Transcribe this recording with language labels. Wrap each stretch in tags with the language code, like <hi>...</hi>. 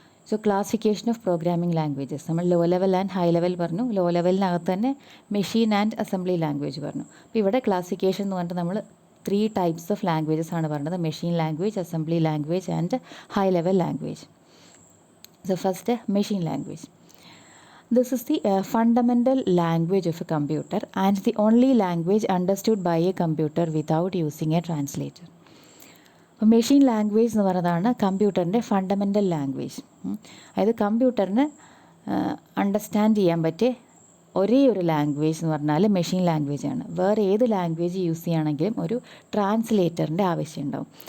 <ml>So classification of programming languages നമ്മൾ low level and high level പറഞ്ഞു. Law ലെവലിനകത്ത് തന്നെ machine and assembly language പറഞ്ഞു. അപ്പോൾ ഇവിടെ ക്ലാസിഫിക്കേഷൻ എന്ന് പറഞ്ഞിട്ട് നമ്മൾ 3 ടൈപ്സ് ഓഫ് ലാംഗ്വേജസ് ആണ് പറഞ്ഞത്: machine language, assembly language and high level language.</ml> <en>So first machine language. This is the fundamental language of a computer and the only language understood by a computer without using a translator.</en> <ml>Machine language എന്ന് പറയുന്നതാണ് കമ്പ്യൂട്ടറിൻ്റെ fundamental language. അതായത് കമ്പ്യൂട്ടറിന് understand ചെയ്യാൻ പറ്റിയ ഒരേ ഒരു language എന്ന് പറഞ്ഞാൽ മെഷീൻ ലാംഗ്വേജ് ആണ്. വേറെ ഏത് ലാംഗ്വേജ് യൂസ് ചെയ്യുകയാണെങ്കിലും ഒരു ട്രാൻസ്ലേറ്ററിൻ്റെ ആവശ്യം ഉണ്ടാവും.</ml>